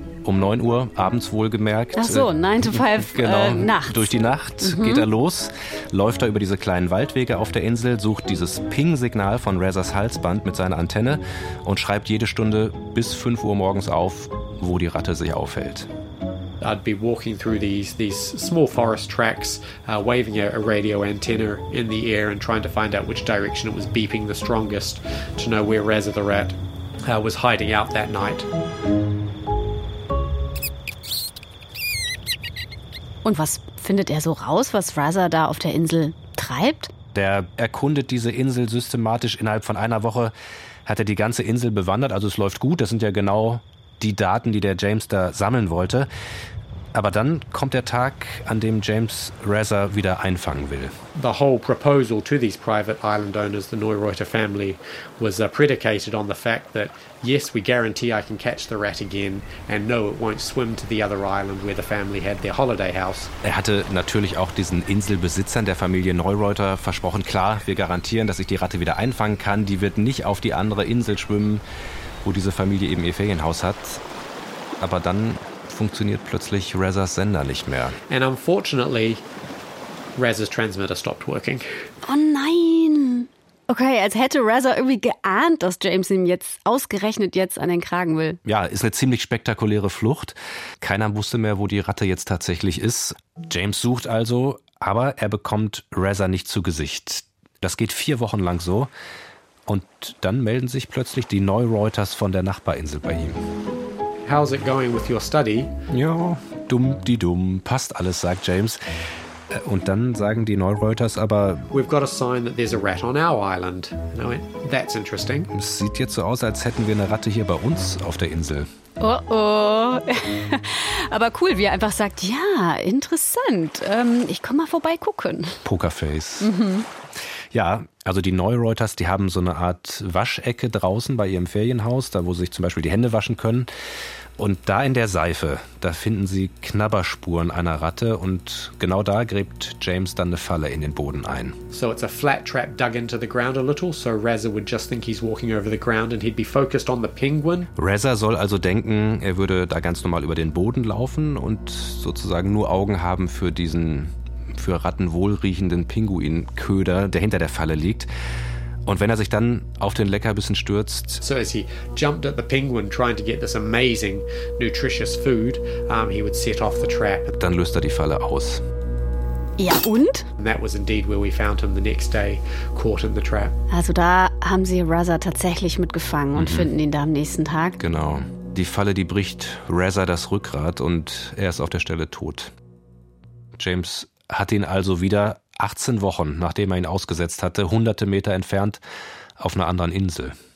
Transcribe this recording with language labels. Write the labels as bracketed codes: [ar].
[de] Um 9 Uhr abends wohlgemerkt. Ach so, 9-to-5 genau, nachts. Durch die Nacht geht er los, läuft er über diese kleinen Waldwege auf der Insel, sucht dieses Ping-Signal von Razzas Halsband mit seiner Antenne und schreibt jede Stunde bis 5 Uhr morgens auf, wo die Ratte sich aufhält. [en] I'd be walking through these small forest tracks, waving a radio antenna in the air and trying to find out which direction it was beeping the strongest to know where Razza the Rat was hiding out that night. [de] Und was findet er so raus, was Razza da auf der Insel treibt? Der erkundet diese Insel systematisch. Innerhalb von einer Woche hat er die ganze Insel bewandert. Also es läuft gut. Das sind ja genau die Daten, die der James da sammeln wollte. Aber dann kommt der Tag, an dem James Razza wieder einfangen will. [en] The whole proposal to these private island owners, the Neureuther family, was predicated on the fact that yes, we guarantee I can catch the rat again and no, it won't swim to the other island where the family had their holiday house. [de] Er hatte natürlich auch diesen Inselbesitzern der Familie Neureuther versprochen, klar, wir garantieren, dass ich die Ratte wieder einfangen kann, die wird nicht auf die andere Insel schwimmen, wo diese Familie eben ihr Ferienhaus hat. Aber dann funktioniert plötzlich Razzas Sender nicht mehr. [en] And unfortunately, Razzas transmitter stopped working. [de] Oh nein! Okay, als hätte Razza irgendwie geahnt, dass James ihm jetzt ausgerechnet jetzt an den Kragen will. Ja, ist eine ziemlich spektakuläre Flucht. Keiner wusste mehr, wo die Ratte jetzt tatsächlich ist. James sucht also, aber er bekommt Razza nicht zu Gesicht. Das geht 4 Wochen lang so. Und dann melden sich plötzlich die Neureuthers von der Nachbarinsel bei ihm. [en] How's it going with your study? [de] Ja, dumm die dumm, passt alles, sagt James. Und dann sagen die Neureuthers aber, [en] we've got a sign that there's a rat on our island. And I went, that's interesting. [de] Es sieht jetzt so aus, als hätten wir eine Ratte hier bei uns auf der Insel. Oh oh. Aber cool, wie er einfach sagt, ja, interessant. Ich komm mal vorbeigucken. Pokerface. Ja, also die Neureuthers, die haben so eine Art Waschecke draußen bei ihrem Ferienhaus, da wo sie sich zum Beispiel die Hände waschen können. Und da in der Seife, da finden sie Knabberspuren einer Ratte und genau da gräbt James dann eine Falle in den Boden ein. [en] So it's a flat trap dug into the ground a little, so Razza would just think he's walking over the ground and he'd be focused on the penguin. [de] Razza soll also denken, er würde da ganz normal über den Boden laufen und sozusagen nur Augen haben für diesen für Ratten wohlriechenden Pinguinköder, der hinter der Falle liegt. Und wenn er sich dann auf den Leckerbissen stürzt, [en] so as he jumped at the penguin trying to get this amazing nutritious food, he would set off the trap. [de] Dann löst er die Falle aus. Ja, und? [en] And that was indeed where we found him the next day, caught in the trap. [de] Also da haben sie Reza tatsächlich mitgefangen und finden ihn da am nächsten Tag. Genau. Die Falle, die bricht Reza das Rückgrat und er ist auf der Stelle tot. James hat ihn also wieder 18 Wochen, nachdem er ihn ausgesetzt hatte, hunderte Meter entfernt, auf einer anderen Insel.